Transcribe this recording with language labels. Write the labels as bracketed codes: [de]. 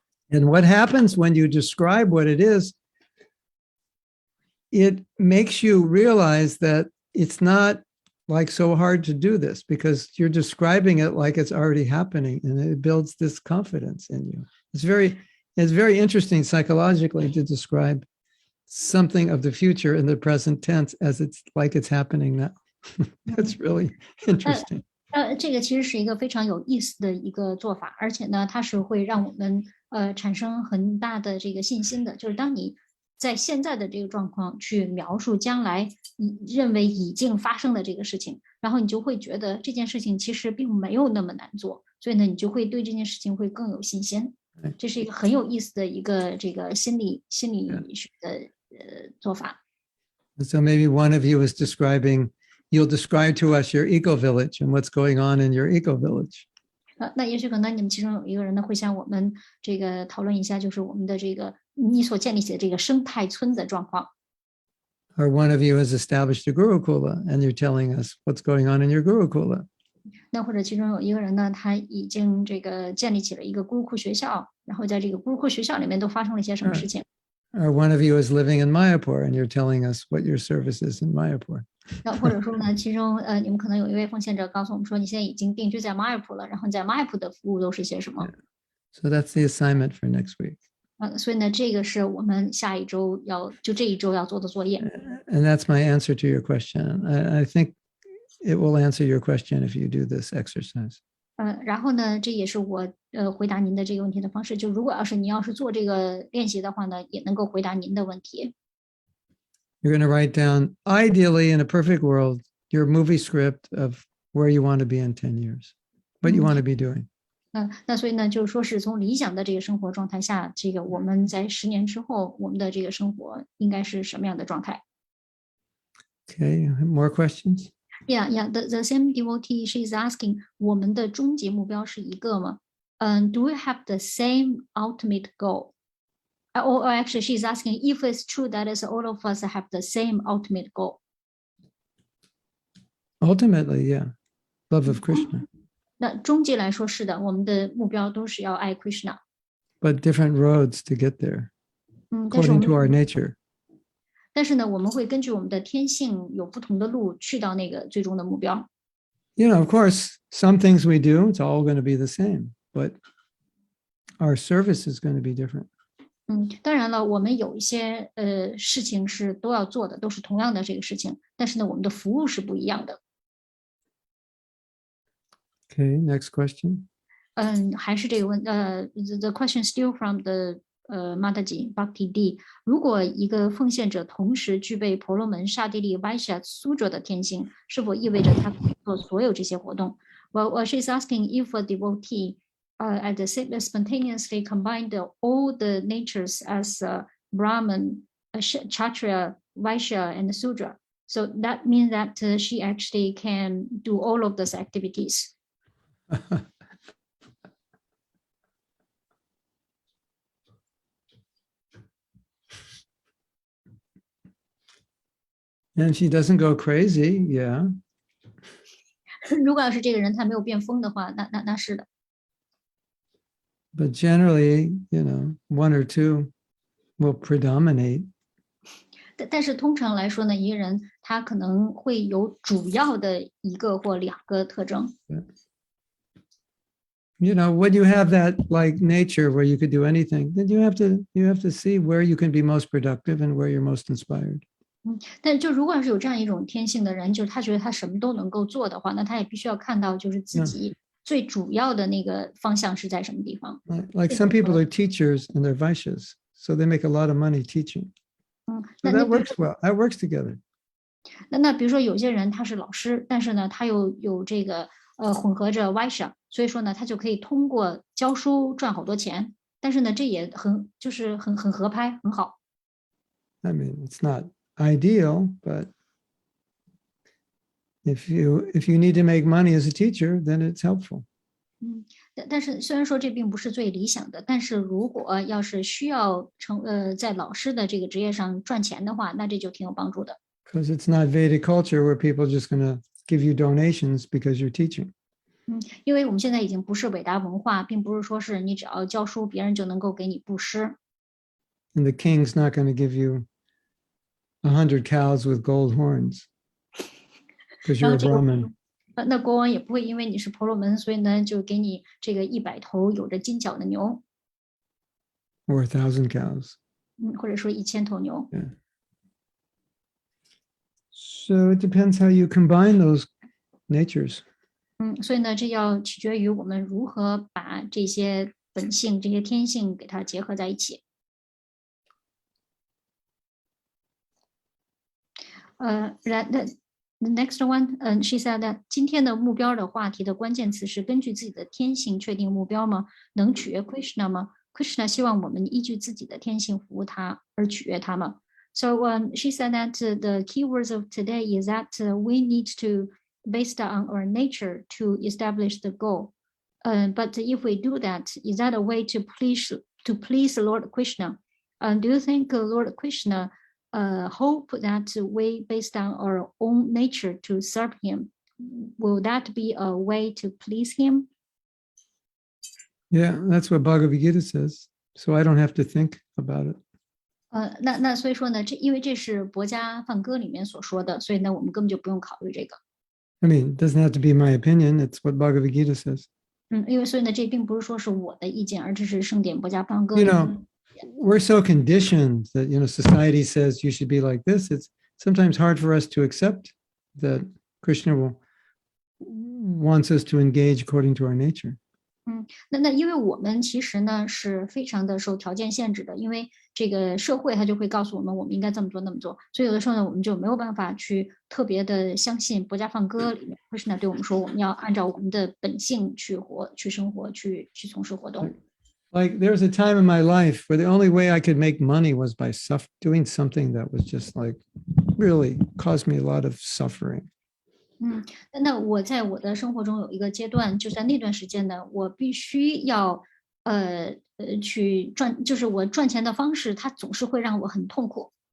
[en] And what happens when you describe what it is, it makes you realize that it's not like so hard to do this because you're describing it like it's already happening, and it builds this confidence in you. It's very interesting psychologically to describe something of the future in the present tense as it's like it's happening now. That's really interesting. [zh] 这个其实是一个非常有意思的一个做法，而且呢，它是会让我们产生很大的这个信心的。就是当你在现在的这个状况去描述将来你认为已经发生的这个事情，然后你就会觉得这件事情其实并没有那么难做，所以呢，你就会对这件事情会更有信心。这是一个很有意思的一个这个心理学的做法。 [en] So maybe one of you is you'll describe to us your eco village and what's going on in your eco village. [zh] 那也许可能你们其中有一个人呢，会向我们这个讨论一下，就是我们的这个你所建立起的这个生态村的状况。 [en] Or one of you has established a Gurukula and you're telling us what's going on in your Gurukula. [zh] 那或者其中有一个人呢，他已经这个建立起了一个咕噜库学校，然后在这个咕噜库学校里面都发生了一些什么事情。 [en] Or one of you is living in Mayapur and you're telling us what your service is in Mayapur. [zh] 那或者说呢，其中你们可能有一位奉献者告诉我们说，你现在已经定居在马尔普了，然后你在马尔普的服务都是些什么？ [en] So that's the assignment for next week. [zh] 所以呢，这个是我们下一周这一周要做的作业。 [en] And that's my answer to your question. I think it will answer your question if you do this exercise. [zh] 然后呢，这也是我回答您的这个问题的方式。就如果你要是做这个练习的话呢，也能够回答您的问题。 [en] You're going to write down, ideally in a perfect world, your movie script of where you want to be in 10 years, what you want to be doing. [zh] 那所以呢，就是说是从理想的这个生活状态下，这个我们在10年之后，我们的这个生活应该是什么样的状态？ [en] Okay, more questions? Yeah. The same devotee, she is asking, [zh] 我们的终极目标是一个吗？ [en] Do we have the same ultimate goal? Or actually, she is asking if it's true that is all of us have the same ultimate goal. Ultimately, yeah, love of Krishna. [zh] 那终极来说是的，我们的目标都是要爱 Krishna。 [en] But different roads to get there, [zh] 但是我 [en] according to our [zh] 们 [en] nature. [zh] 但是呢，我们会根据我们的天性有不同的路去到那个最终的目标。 [en] Of course, some things we do, it's all going to be the same, but our service is going to be different. [zh] 当然了，我们有一些事情是都要做的，都是同样的这个事情，但是呢，我们的服务是不一样的。 [en] Okay, next question. [zh] 还是这个 [en] the question still from the Mataji Bhakti D。 [zh] 如果一个奉献者同时具备婆罗门、刹帝利、Vaishya、Sudra 的天性，是否意味着他可以做所有这些活动？ [en] Well, she's asking if a devotee at the spontaneously combined all the natures as Brahman, Kshatriya, Vaishya, and Sudra. So that means that she actually can do all of those activities. And she doesn't go crazy, yeah. [zh] 如果要是这个人他没有变疯的话，那是的。 [en] But generally, one or two will predominate. [zh] 但是通常来说呢，一个人他可能会有主要的一个或两个特征。 [en] When you have that like nature where you could do anything, then you have to see where you can be most productive and where you're most inspired. [zh] 但就如果是有这样一种天性的人，就是他觉得他什么都能够做的话，那他也必须要看到就是自己最主要的那个方向是在什么地方。 [en] Like some people are teachers and they're Vaishyas, so they make a lot of money teaching. So that works well. That works together. [zh] 那比如说有些人他是老师，但是呢他又有这个混合着 Vaishya， 所以说呢他就可以通过教书赚好多钱，但是呢这也就是很合拍，很好。 [en] I mean, it's not ideal, but if you need to make money as a teacher, then it's helpful. [zh] 但是虽然说这并不是最理想的，但是如果要是需要在老师的这个职业上赚钱的话，那这就挺有帮助的。 [en] Because it's not Vedic culture where people are just going to give you donations because you're teaching. [zh] 因为我们现在已经不是伟大文化，并不是说是你只要教书，别人就能够给你布施。 [en] And the king's not going to give you 100 cows with gold horns because [zh] 然 [en] a [zh] 这个 [en] Brahmin [zh] 那国王也不会因为你是婆罗门，所以呢就给你这个100头有着金角的牛， [en] or 1,000 cows. [zh] 或者说1000头牛。 [en] Yeah. So it depends how you combine those natures. [zh] 所以呢，这要取决于我们如何把这些本性、这些天性给它结合在一起。 [en] The next one, she said that [zh] 今天的目标的话题的关键词是根据自己的天性确定目标吗？能取悦 Krishna 吗？Krishna 希望我们依据自己的天性服务他而取悦他吗？ [en] So she said that the key words of today is that we need to based on our nature to establish the goal. But if we do that, is that a way to please Lord Krishna? Do you think Lord Krishna hope that we, based on our own nature, to serve him? Will that be a way to please him? Yeah, that's what Bhagavad Gita says. So I don't have to think about it. [zh] 那所以说呢，因为这是《薄伽梵歌》里面所说的，所以呢，我们根本就不用考虑这个。 [en] I mean, it doesn't have to be my opinion. It's what Bhagavad Gita says. [zh] 因为所以呢，这并不是说是我的意见，而这是圣典《薄伽梵歌》 [en] You [zh] 里面。 [en] know, we're so conditioned that, society says you should be like this. It's sometimes hard for us to accept that Krishna wants us to engage according to our nature. [zh] 那因为我们其实呢是非常的受条件限制的，因为这个社会它就会告诉我们我们应该这么做那么做，所以有的时候呢我们就没有办法去特别的相信《薄伽梵歌》里面 Krishna 对我们说我们要按照我们的本性去活、去生活、去从事活动。 [en] Like there was a time in my life where the only way I could make money was by doing something that was just like really caused me a lot of suffering. [zh] 那我在我的生活中有一个阶段，就在那段时间呢，我必须要去赚，就是我赚钱的方式，它总是会让我很痛苦。